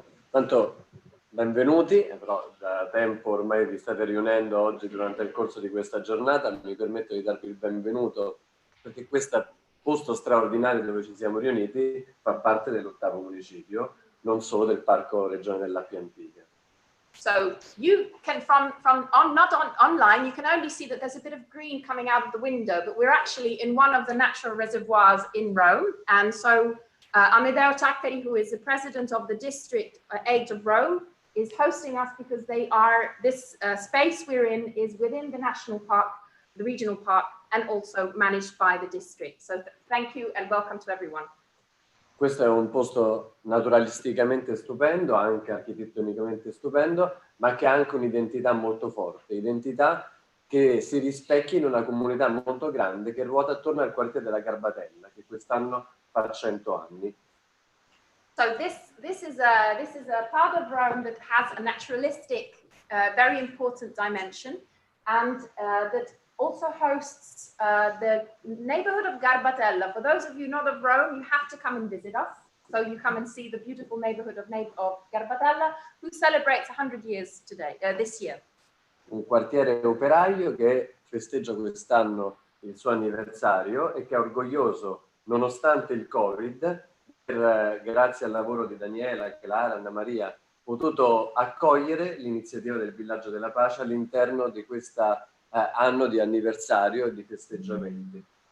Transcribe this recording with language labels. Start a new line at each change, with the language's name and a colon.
Italian: Tanto benvenuti, però da tempo ormai vi state riunendo oggi durante il corso di questa giornata. Mi permetto di darvi il benvenuto perché questo posto straordinario dove ci siamo riuniti fa parte dell'8º municipio, non solo del Parco Regione dell'Appia Antica.
English: So you can, online, you can only see that there's a bit of green coming out of the window, but we're actually in one of the natural reservoirs in Rome. And so Amedeo Taccheri, who is the president of the District 8 of Rome, is hosting us because this space we're in is within the national park, the regional park, and also managed by the district. So thank you and welcome to everyone.
Italian: Questo è un posto naturalisticamente stupendo, anche architettonicamente stupendo, ma che ha anche un'identità molto forte, identità che si rispecchia in una comunità molto grande che ruota attorno al quartiere della Garbatella, che quest'anno fa 100 anni.
English: So this is a part of Rome that has a naturalistic, very important dimension, and that also hosts the neighborhood of Garbatella. For those of you not of Rome, you have to come and visit us. So you come and see the beautiful neighborhood of Garbatella, who celebrates 100 years today, this year.
Italian: Un quartiere operaio che festeggia quest'anno il suo anniversario e che è orgoglioso, nonostante il Covid, grazie al lavoro di Daniela, Clara, Anna Maria, potuto accogliere l'iniziativa del Villaggio della Pace all'interno di questo anno di anniversario e di festeggiamenti.